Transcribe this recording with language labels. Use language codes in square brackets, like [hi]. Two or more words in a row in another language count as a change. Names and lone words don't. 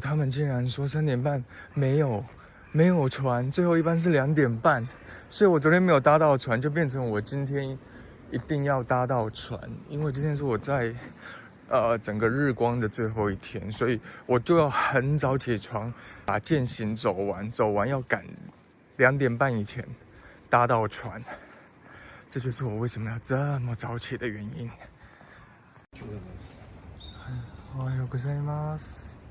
[zh] 他们竟然说3点半没有船，最后一班是2点半，所以我昨天没有搭到船，就变成我今天一定要搭到船，因为今天是我在整个日光的最后一天，所以我就要很早起床，把践行走完要赶2点半以前搭到船，这就是我为什么要这么早起的原因。 [ja] おはようございます。